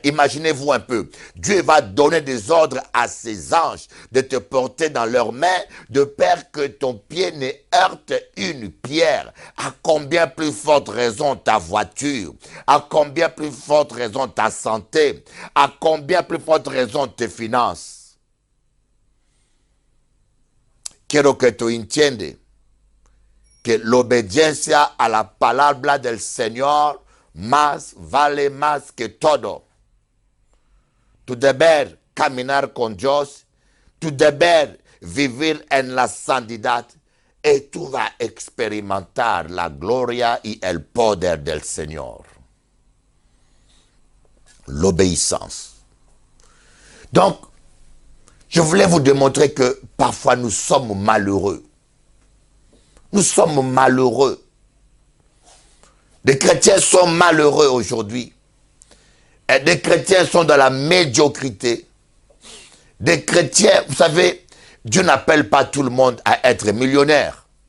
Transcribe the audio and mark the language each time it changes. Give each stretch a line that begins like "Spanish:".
French: Imaginez-vous un peu. Dieu va donner des ordres à ses anges de te porter dans leurs mains, de peur que ton pied ne heurte une pierre. À combien plus forte raison ta voiture? À combien plus forte raison ta santé? À combien plus forte raison tes finances?
Spanish: Quiero que tú entiendas que la obediencia a la palabra del Señor vale más que todo. Tu deber caminar con Dios, tu deber vivir en la santidad, y tú vas a experimentar la gloria y el poder del Señor.
French: L'obéissance. Donc, je voulais vous démontrer que parfois nous sommes malheureux. Nous sommes malheureux. Des chrétiens sont malheureux aujourd'hui. Et des chrétiens sont dans la médiocrité. Des chrétiens, vous savez, Dieu n'appelle pas tout le monde à être millionnaire.